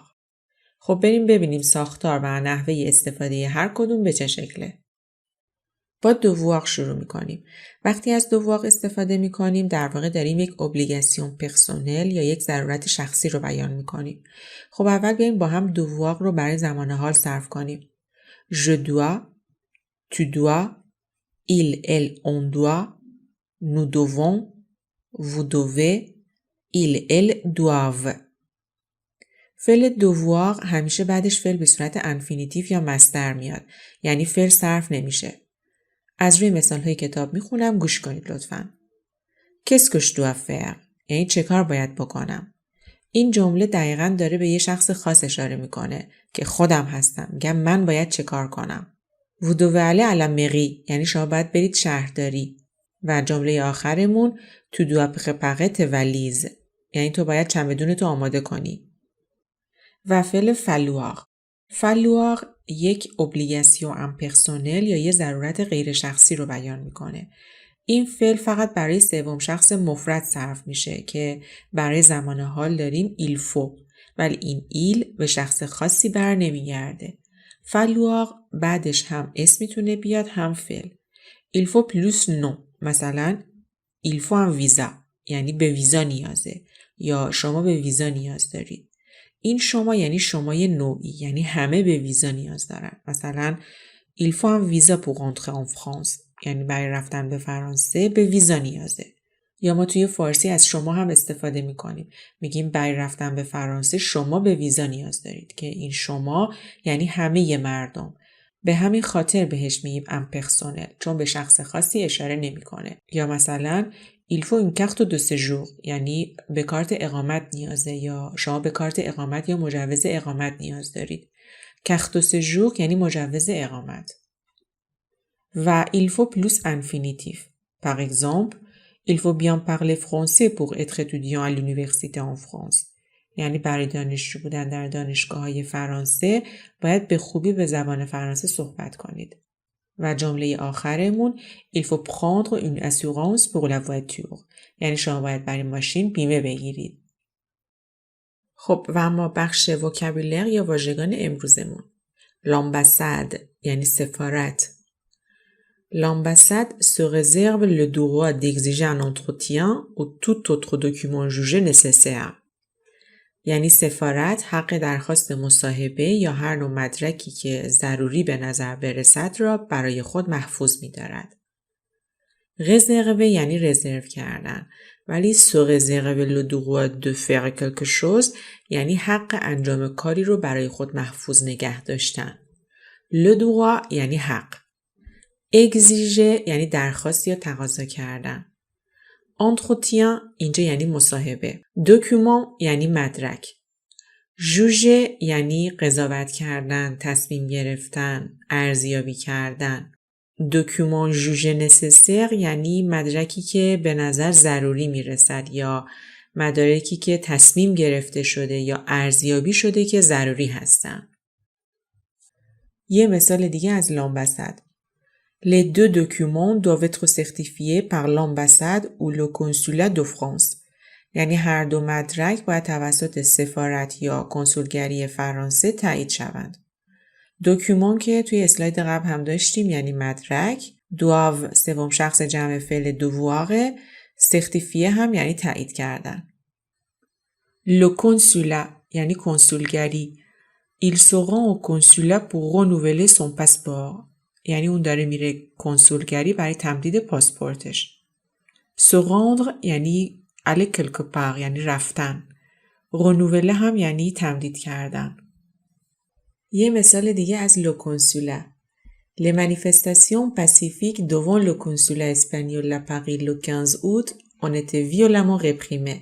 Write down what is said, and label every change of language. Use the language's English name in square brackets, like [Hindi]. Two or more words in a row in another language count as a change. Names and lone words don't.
[Persian] خب بریم ببینیم ساختار و نحوه استفاده هر کدوم به چه شکله. با دوواق شروع میکنیم. وقتی از دوواق استفاده میکنیم در واقع داریم یک [French] obligation personnelle [Persian] یا یک ضرورت شخصی رو بیان میکنیم. خب اول بیایم با هم دوواق رو برای زمان حال صرف کنیم. [French] Je dois, tu dois, il, elle, on doit, nous devons, vous devez, il, elle, doivent. [Persian] فعل دوواق همیشه بعدش فعل به صورت انفینیتیو یا مصدر میاد. یعنی فعل صرف نمیشه. از روی مثال‌های کتاب میخونم گوش کنید لطفاً. [French] Qu'est-ce que je dois faire؟ [Persian] یعنی چه کار باید بکنم؟ این جمله دقیقاً داره به یه شخص خاص اشاره میکنه که خودم هستم. میگم من باید چه کار کنم؟ [French] Vous devez aller à la mairie [Persian] یعنی شما باید برید شهرداری. و جمله آخرمون [French] Tu dois préparer tes valises [Persian] یعنی تو باید چمدونتو آماده کنی. و فعل فلواق. فلواق یک [French] obligation impersonnelle [Persian] یا یه ضرورت غیر شخصی رو بیان میکنه. این فعل فقط برای سوم شخص مفرد صرف میشه که برای زمان حال داریم [French] il faut [Persian] ولی این il به شخص خاصی بر نمیگرده. فلواق بعدش هم اسم میتونه بیاد هم فعل. [French] il faut plus non [Persian] مثلا [French] il faut un visa [Persian] یعنی به ویزا نیازه یا شما به ویزا نیاز دارید. این شما یعنی شمای نوعی یعنی همه به ویزا نیاز دارن. مثلا [French] il faut un visa pour rentrer en France [Persian] یعنی برای رفتن به فرانسه به ویزا نیازه. یا ما توی فارسی از شما هم استفاده میکنیم. میگیم برای رفتن به فرانسه شما به ویزا نیاز دارید که این شما یعنی همه مردم. به همین خاطر بهش میگیم امپرسونل چون به شخص خاصی اشاره نمیکنه. یا مثلا [French] il faut une carte de séjour [Persian] یعنی به کارت اقامت نیازه یا شما به کارت اقامت یا مجوز اقامت نیاز دارید. [French] carte de séjour [Persian] یعنی مجوز اقامت. [French] و il faut plus infinitif. Par exemple, il faut bien parler français pour être étudiant à l'université en France. [Persian] یعنی برای دانشجو بودن در دانشگاه‌های فرانسه باید به خوبی به زبان فرانسه صحبت کنید. و جمله آخرمون [French] il faut prendre une assurance pour la voiture [Persian] یعنی شما باید برای ماشین بیمه بگیرید. خب و اما بخش وکابولر یا واژگان امروزمون. l'ambassade یعنی سفارت. [French] L'ambassade se réserve le droit d'exiger un entretien ou tout autre document jugé nécessaire. [Persian] یعنی سفارت حق درخواست مصاحبه یا هر نوع مدرکی که ضروری به نظر برسد را برای خود محفوظ می دارد. réserver یعنی رزرو کردن ولی [French] se réserver le droit de faire quelque chose [Persian] یعنی حق انجام کاری رو برای خود محفوظ نگه داشتن. [French] le droit [Persian] یعنی حق. exiger یعنی درخواست یا تقاضا کردن. entretien اینجا یعنی مصاحبه. document یعنی مدرک. juger یعنی قضاوت کردن، تصمیم گرفتن، ارزیابی کردن. [French] document jugé nécessaire [Persian] یعنی مدرکی که به نظر ضروری میرسد یا مدارکی که تصمیم گرفته شده یا ارزیابی شده که ضروری هستن. یه مثال دیگه از l'ambassade. [French] Les deux documents doivent être certifiés par l'ambassade ou le consulat de France. [Persian] یعنی هر دو مدرک باید توسط سفارت یا کنسولگری فرانسه تایید شوند. دکومان که توی اسلاید قبل هم داشتیم یعنی مدرک، دوآو سوم شخص جمع فعل دوواغه، سرتیفیه هم یعنی تایید کردن. [French] Le consulat [Persian] یعنی کنسولگری. [French] Il se rend au consulat pour renouveler son passeport. [Persian] یعنی اون داره میره کنسولگری برای تمدید پاسپورتش. [French] Se rendre یعنی aller quelque part [Persian] یعنی رفتن. renouveler هم یعنی تمدید کردن. یه مثال دیگه از [French] Le consulat. Les manifestations pacifiques devant le consulat espagnol à Paris le 15 août ont été violemment réprimées.